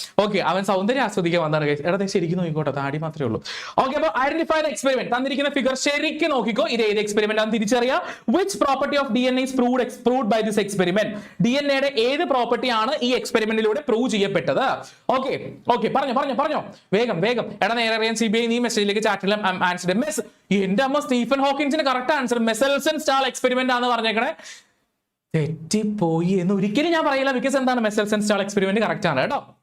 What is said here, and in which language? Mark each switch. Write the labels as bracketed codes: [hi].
[ml] Okay, അവൻ സൗന്ദര്യം ആസ്വദിക്കാൻ വന്നാണ്. എടാ ശരിക്കും നോക്കിക്കോട്ടെ, താടി മാത്രമേ ഉള്ളൂ. ഓക്കെ, അപ്പൊ ഐഡന്റിഫൈ ദ എക്സ്പെരിമെന്റ്. തന്നിരിക്കുന്ന ഫിഗർ ശരിക്കും നോക്കിക്കോ. ഇത് ഏത് എക്സ്പെരിമെന്റ് ആണെന്ന് തിരിച്ചറിയാം. [en] Which property of DNA is proved by this experiment? [ml] DNA-യുടെ ഏത് പ്രോപ്പർട്ടി ആണ് ഈ എക്സ്പെരിമെന്റിലൂടെ പ്രൂവ് ചെയ്യപ്പെട്ടത്? ഓക്കെ പറഞ്ഞോ വേഗം. എടാ നേരെ അറിയാൻ CBI നീ മെസ്സേജിലേക്ക് ചാറ്റിലും ആൻസർ. എന്റെ അമ്മ Stephen ഹോക്കിൻസിന് correct answer മെസൽസൺ stall experiment ആണെന്ന് പറഞ്ഞേക്കണേ. തെറ്റിപ്പോയി എന്ന് ഒരിക്കലും ഞാൻ പറയില്ല. ബിക്കോസ് എന്താണ്, മെസൽസൺ സ്റ്റാൾ എക്സ്പെരിമെന്റ് കറക്റ്റ് ആണ് കേട്ടോ.